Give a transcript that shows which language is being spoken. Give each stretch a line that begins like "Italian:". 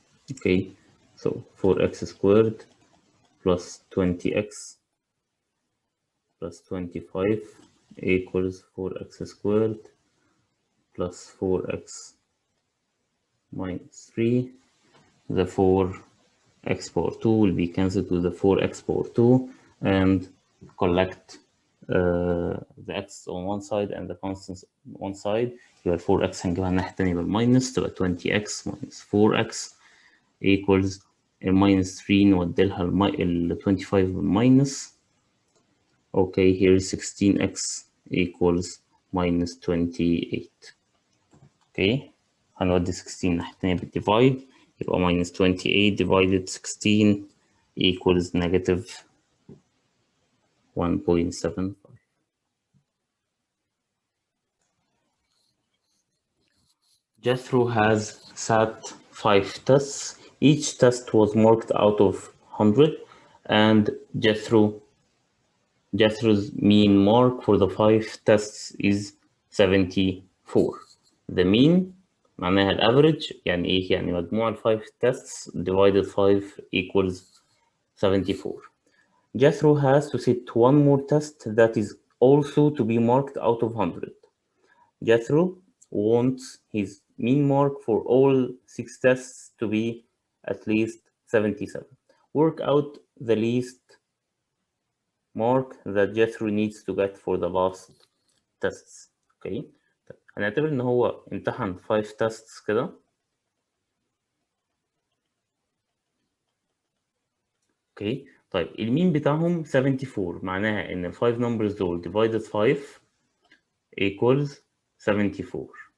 English: Okay, so 4x squared plus 20x plus 25 equals 4x squared plus 4x minus 3. The 4x power 2 will be cancelled to the 4x power 2 and collect the x on one side and the constants on one side.
Arabic: يبقى 4x هنجيبها الناحية التانية بالماينس تبقى
English: 20x minus 4x equals minus 3
Arabic: نوديلها ال 25 بالماينس.
English: Okay, here is 16x equals minus 28.
Arabic: Okay, هنودي 16 الناحية التانية بالديفايد يبقى
English: minus 28 divided 16 equals negative 1.75. Jethro has sat 5 tests. Each test was marked out of 100, and Jethro's mean mark for the 5 tests is 74.
Arabic: The mean معناها الافريج، يعني ايه؟ يعني مجموع ال 5 tests
English: divided 5 equals 74. Jethro has to sit one more test that is also to be marked out of 100. Jethro wants his mean mark for all 6 tests to be at least 77. Work out the least mark that Jethro needs to get for the last tests.
Arabic: اوكي، طيب هنعتبر ان هو امتحن 5 tests كده. اوكي، طيب المين بتاعهم 74، معناها ان ال 5 numbers دول
English: divided 5 equals 74.